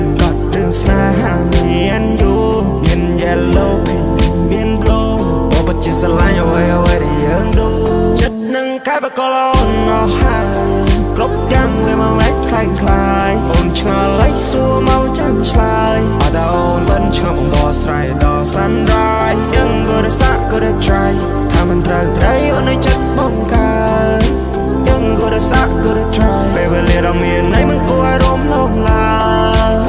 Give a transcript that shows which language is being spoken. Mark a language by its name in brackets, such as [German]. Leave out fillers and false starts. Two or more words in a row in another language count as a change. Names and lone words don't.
[Khmer] កត់រឿងស្នេហាមានយូមាន [English] yellow pink [Khmer] មាន blue បងពិតជាស្រឡាញ់អ្វីដែលយើងដូរចិត្ត នឹងកាយបកលអូនអស់ហើយគ្រប់យ៉ាងវាមកវែកខ្លាំងខ្លាយអូនឆ្ងល់ហើយសួរមកចាំឆ្លើយអត់អូនមិនឆ្ងល់បងដោះស្រាយដល់ sunrise យើង [English] gotta start gotta try [Khmer] ថាមិនត្រូវប្តីអូននៅចិត្តបងកើតយើង [English] gotta start gotta try [Khmer] ពេលវេលាដ៏មានន័យមិនគួរឲ្យរំលងឡើយ